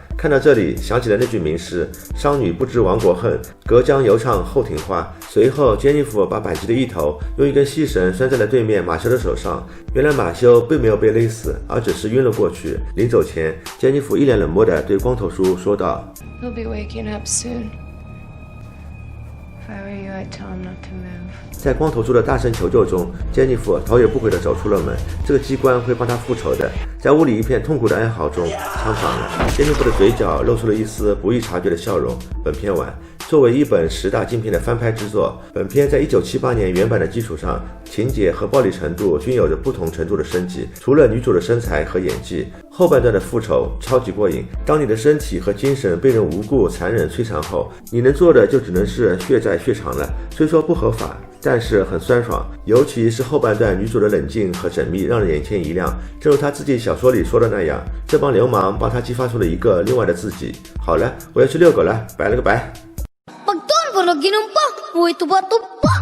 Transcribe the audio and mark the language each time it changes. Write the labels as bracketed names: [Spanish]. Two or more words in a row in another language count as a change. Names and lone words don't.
[Chinese] 看到这里，想起了那句名诗：商女不知亡国恨，隔江犹唱后庭花。随后，珍妮弗把扳机的一头用一根细绳拴在了对面马修的手上。原来马修并没有被勒死，而只是晕了过去。临走前，珍妮弗一脸冷漠地对光头叔说道 [English] He'll be waking up soon. If I were you, I'd tell him not to move. [Chinese] 在光头叔的大声求救中，珍妮弗头也不回地走出了门。这个机关会帮他复仇的。在屋里一片痛苦的哀嚎中，枪响了。珍妮弗的嘴角露出了一丝不易察觉的笑容。本片完。作为一本10大禁片的翻拍之作，本片在1978年原版的基础上，情节和暴力程度均有着不同程度的升级。除了女主的身材和演技，后半段的复仇超级过瘾。当你的身体和精神被人无故残忍摧残后，你能做的就只能是血债血偿了。虽说不合法，但是很酸爽，尤其是后半段女主的冷静和缜密，让人眼前一亮。正如她自己小说里说的那样，这帮流氓帮她激发出了一个另外的自己。好了，我要去遛狗了，拜了个拜。 Pag doon ko na ginumpa, mo ito ba to?